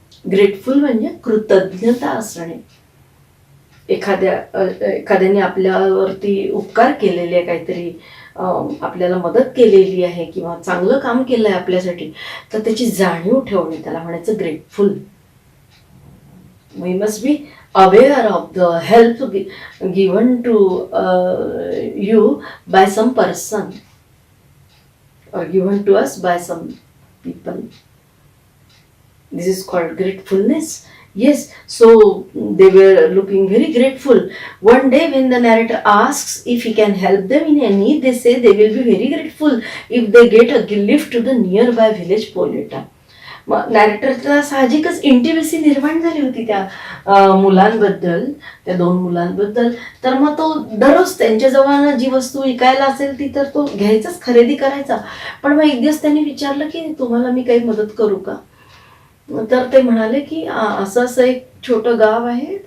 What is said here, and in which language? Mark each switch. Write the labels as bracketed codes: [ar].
[mr] Grateful म्हणजे कृतज्ञता असणे. एखाद्याने आपल्यावरती उपकार केलेले, काहीतरी आपल्याला मदत केलेली आहे किंवा चांगलं काम केलंय आपल्यासाठी, तर त्याची जाणीव ठेवणे, त्याला म्हणायचं grateful. [en] We must be aware of the help given to you by some person or given to us by some people. This is called gratefulness. Yes, so they were looking very grateful. One day when the narrator asks if he can help them in any need, they say they will be very grateful if they get a lift to the nearby village Poleta. [mr] मग नॅरेटरला साहजिकच intimacy निर्माण झाली होती त्या मुलांबद्दल, त्या 2 मुलांबद्दल. तर मग तो दररोज त्यांच्याजवळ जी वस्तू विकायला असेल ती तर तो घ्यायचाच, खरेदी करायचा. पण मग एक दिवस त्यांनी विचारलं की तुम्हाला मी काही मदत करू का? तर ते म्हणाले की असं असं एक छोटं गाव आहे.